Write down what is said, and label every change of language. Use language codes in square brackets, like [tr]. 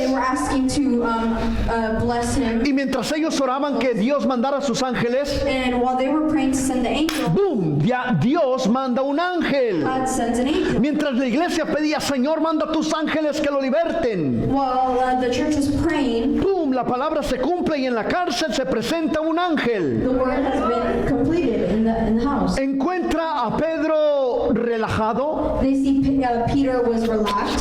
[en] They were asking to bless him. [es] Y mientras ellos oraban que Dios mandara a sus ángeles, [en] And while they were praying to send the angel, [es] ¡boom! Dios manda un ángel. [en] God sends an angel. [es] Mientras la iglesia pedía, Señor, manda a tus ángeles que lo liberten. [en] While the church is praying, ¡Boom! [es] La palabra se cumple y en la cárcel se presenta un ángel. [en] the word has been completed in the house. [es] Encuentra a Pedro relajado, [en] They see Peter was relaxed,